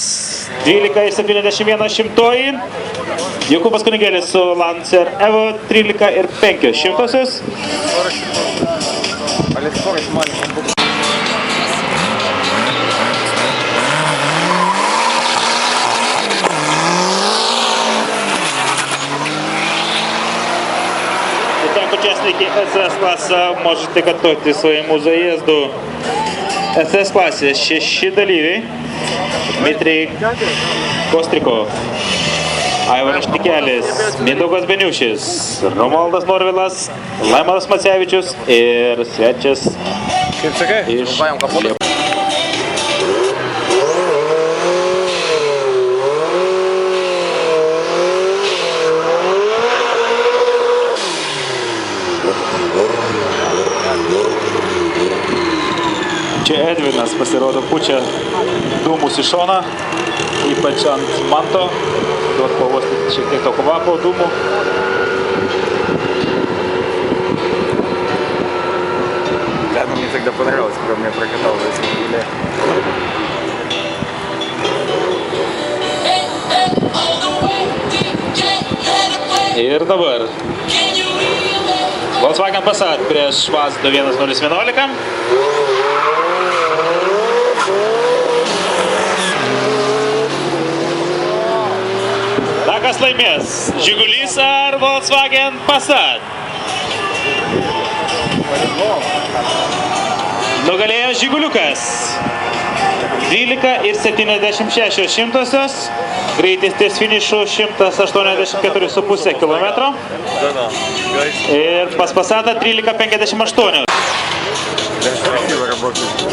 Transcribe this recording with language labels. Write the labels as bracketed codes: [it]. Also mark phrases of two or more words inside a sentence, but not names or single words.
[lt] 12,71 šimtoji. Jokūbas Kunigėlis su Lancer Evo 13 ir 5 šimtosios. [ru] Итак, участники СС-класса можете готовить своему заезду. [lt] СС-классе 6 dalyviai. Dmitrij Kostrikov, Aivaras Štikelis, Mindaugas Beniušis, Romualdas Norvilas, Laimonas Macevičius ir svečias iš Liepų. Čia Edvinas pasirodo pučia dūmus į šoną, ypač ant manto, duot pavostyti šiek tiek to kvapo dūmų. [ru] Да, ну мне тогда понравилось, когда меня прокатал в этой [lt] Ir dabar Volkswagen Passat prieš Mazda 1011. Kas laimės? Žigulys ar Volkswagen Passat? Nugalėjo Žiguliukas. 12,76. Greitis ties finišu 184,5 km. Ir pas Passatą 13,58. [ru] Красиво работает.